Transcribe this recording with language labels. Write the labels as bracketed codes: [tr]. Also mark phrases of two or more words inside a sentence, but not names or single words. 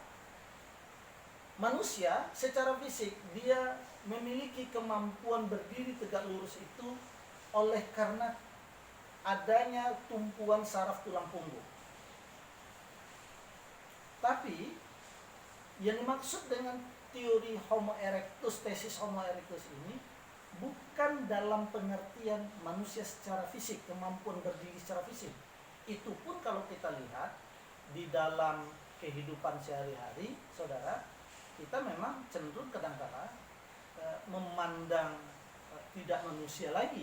[id] Manusia secara fisik dia memiliki kemampuan berdiri tegak lurus itu oleh karena adanya tumpuan saraf tulang punggung. Tapi yang dimaksud dengan teori Homo erectus, tesis Homo erectus ini bukan dalam pengertian manusia secara fisik, kemampuan berdiri secara fisik. Itu pun kalau kita lihat di dalam kehidupan sehari-hari, saudara, kita memang cenderung kadang-kadang memandang tidak manusia lagi.